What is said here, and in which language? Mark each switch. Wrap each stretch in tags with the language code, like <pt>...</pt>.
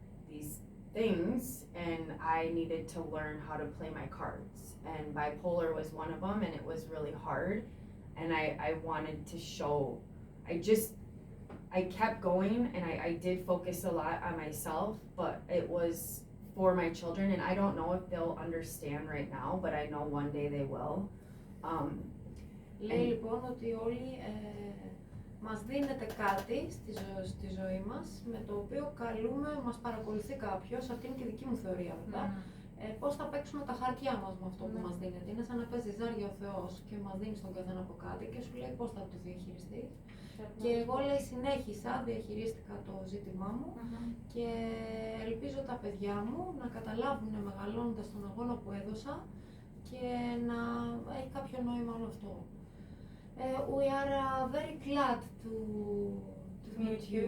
<en>these things, and I needed to learn how to play my cards, and bipolar was one of them, and it was really hard, and I wanted to show, I kept going, and I did focus a lot on myself, but it was for my children, and I don't know if they'll understand right now, but I know one day they will.</en> <el>Λέει λοιπόν ότι όλοι μας δίνεται κάτι στη ζωή μας, με το οποίο μας παρακολουθεί κάποιος, αυτή είναι και η δική μου θεωρία βέβαια, πώς θα παίξουμε τα χαρτιά μας με αυτό που μας δίνεται. Είναι σαν να παίζει ζάρια ο Θεός και μας δίνει στον καθένα από κάτι και σου λέει πώς θα το διαχειριστείς. Και εγώ λέει συνέχισα, διαχειρίστηκα το ζήτημά μου και ελπίζω τα παιδιά μου να καταλάβουν μεγαλώνοντας τον αγώνα που έδωσα και να έχει κάποιο νόημα όλο αυτό.</el> <en>We are very glad to meet you.</en>